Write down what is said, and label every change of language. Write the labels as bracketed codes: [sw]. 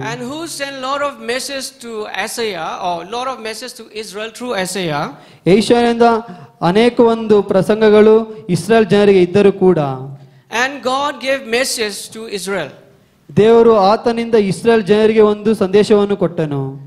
[en] and who sent lot of message to Isaiah or lot of message to Israel through Isaiah, [kn] ಯೆಶಾಯನಿಂದ ಅನೇಕ ಒಂದು ಪ್ರಸಂಗಗಳು ಇಸ್ರಾಯೇಲ್ ಜನರಿಗೆ ಇದ್ದರೂ ಕೂಡ, [en] And God gave message to Israel. [kn] ದೇವರು ಆತನಿಂದ ಇಸ್ರಾಯೇಲ್ ಜನರಿಗೆ ಒಂದು ಸಂದೇಶವನ್ನು ಕೊಟ್ಟನು.